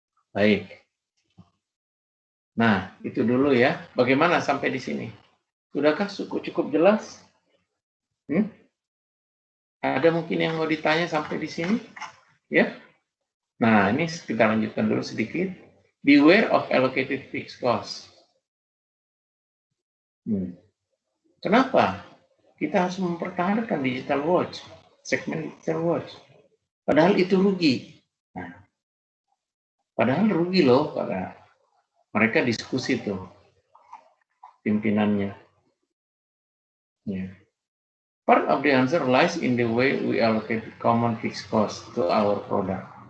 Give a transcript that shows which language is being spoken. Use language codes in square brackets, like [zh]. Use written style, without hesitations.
[id] Baik. Nah, itu dulu ya. Bagaimana sampai di sini? Sudahkah cukup jelas? Ada mungkin yang mau ditanya sampai di sini? Ya. Nah, ini kita lanjutkan dulu sedikit. [en] Beware of allocated fixed cost. [id] Kenapa? Kita harus mempertahankan Digital Watch, segmen Digital Watch. Padahal itu rugi. Nah, padahal rugi loh, karena mereka diskusi tuh pimpinannya. Yeah. [en] Part of the answer lies in the way we allocate common fixed cost to our product.